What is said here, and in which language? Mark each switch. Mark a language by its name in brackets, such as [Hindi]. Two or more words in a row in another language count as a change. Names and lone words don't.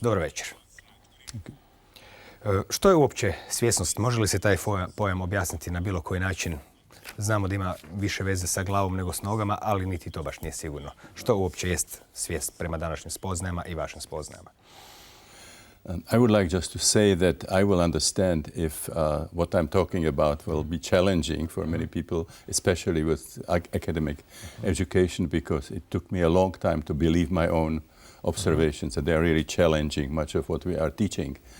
[Croatian] Dobro večer. Što je uopće svjesnost? Može li se taj pojam objasniti na bilo koji način? Znamo da ima više veze sa glavom nego s nogama, ali niti to baš nije sigurno. Što uopće jest svijest prema današnjim spoznajama i vašim spoznajama? [English] I would like just to say that I will understand if what I'm talking about will be challenging for many people, especially with academic education, because it took me a long time to believe my own observations, and they're really challenging much of what we are teaching.